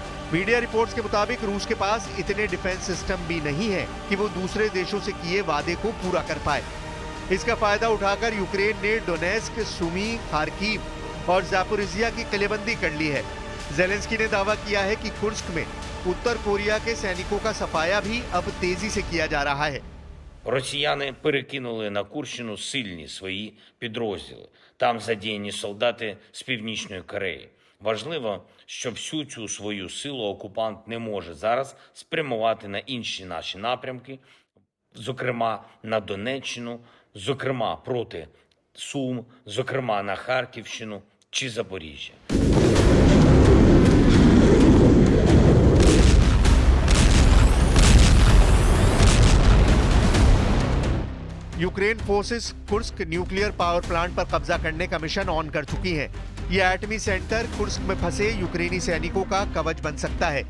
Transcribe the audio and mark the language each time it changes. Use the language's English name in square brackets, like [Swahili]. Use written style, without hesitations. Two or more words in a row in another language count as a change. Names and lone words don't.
[English] media reports [Hindi] के मुताबिक रूस के पास इतने [English] defense system [Hindi] भी नहीं है कि वो दूसरे देशों से किए वादे को पूरा कर पाए। इसका फायदा उठाकर यूक्रेन ने डोनेस्क, सुमी, खार्किव और ज़ापोरिजिया की किलेबंदी कर ली है। जेलेंस्की ने दावा किया है कि कुर्स्क में उत्तर कोरिया के सैनिकों का सफाया भी अब तेजी से किया जा रहा है। [Ukrainian] Росіяни перекинули на Курщину сильні свої підрозділи. Там задіяні солдати з Північної Кореї. Важливо, що всю цю свою силу окупант не може зараз спрямувати на інші наші напрямки, зокрема на Донеччину, зокрема проти Сум, зокрема на Харківщину чи Запоріжжя. [Hindi] यूक्रेन फोर्सेस कुर्स्क [English] nuclear power plant [Hindi] पर कब्जा करने का [English] mission on [Hindi] कर चुकी हैं। यह एटमी सेंटर कुर्स्क में फंसे यूक्रेनी सैनिकों का कवच बन सकता है।